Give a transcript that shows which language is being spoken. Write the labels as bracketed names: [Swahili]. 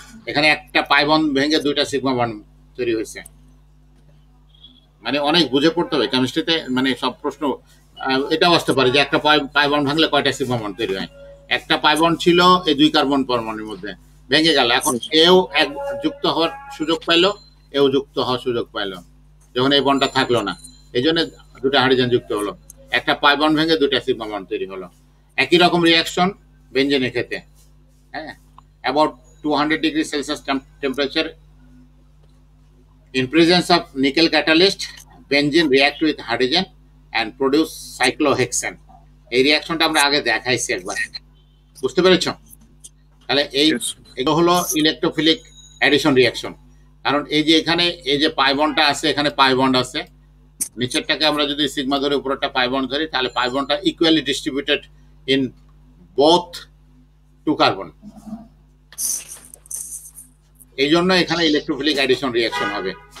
[Bangla] এখানে একটা pi bond ভেঙে দুইটা সিগমা বন্ড তৈরি হয়েছে। মানে অনেক বুঝে পড়তে হবে কেমিস্ট্রিতে, মানে সব প্রশ্ন এটাও আসতে পারে যে একটা পাই বন্ড ভাঙলে কয়টা সিগমা বন্ড তৈরি হয়। একটা পাই বন্ড ছিল এই দুই কার্বন পরমাণুর মধ্যে, ভেঙে গেল, এখন এও এক যুক্ত হওয়ার সুযোগ পাইলো, এও যুক্ত হওয়ার সুযোগ পাইলো, যখন এই বন্ডটা থাকলো না, এই জন্য দুটা হাইড্রোজেন যুক্ত হলো, একটা পাই বন্ড ভেঙে দুটা সিগমা বন্ড তৈরি হলো। একই রকম রিয়াকশন বেঞ্জিনের ক্ষেত্রে, হ্যাঁ, [English] About 200 degree Celsius temperature in presence of nickel catalyst, benzene react with hydrogen and produce cyclohexane। [Bangla] এই রিয়াকশনটা আমরা আগে দেখাইছি একবার, বুঝতে পেরেছো? তাহলে এগুলো হলো ইলেকট্রোফিলিক অ্যাডিশন রিয়াকশন। কারণ এই যে এখানে এই যে পাই বন্ডটা আছে, এখানে পাই বন্ড আছে, নিচেরটাকে আমরা যদি সিগমা ধরে উপরেরটা পাই বন্ড ধরি, তাহলে পাই বন্ডটা [English] equally distributed in both two carbon, [Bangla] এই জন্য এখানে ইলেকট্রোফিলিক অ্যাডিশন রিয়াকশন হবে।